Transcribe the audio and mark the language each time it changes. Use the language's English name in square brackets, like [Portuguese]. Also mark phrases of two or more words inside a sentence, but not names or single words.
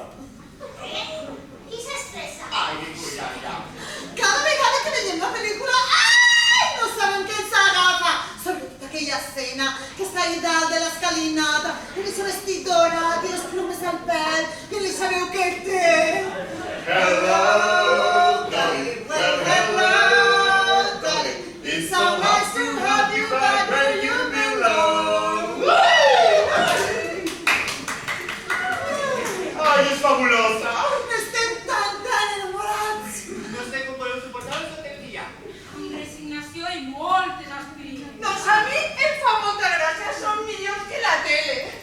[Catalan] Qui s'estressa? Ai, ningú, ja. Cada vegada que veiem la pel·lícula, ai, no sabem què ens agafa. Sobretot aquella escena que està allà dalt de l'escalinata, que li s'ha vestit dorat i les plomes al pèl, que li sabeu què té. [English] Hello, Dolly, well, hello, Dolly. It's so nice to have you back where you belong. [Catalan] Ai, és fabulosa. Estem tan enamorats. No sé com podeu suportar tot el dia. Amb resignació i moltes aspirines. Doncs a mi em fa molta gràcia, són millors que la tele.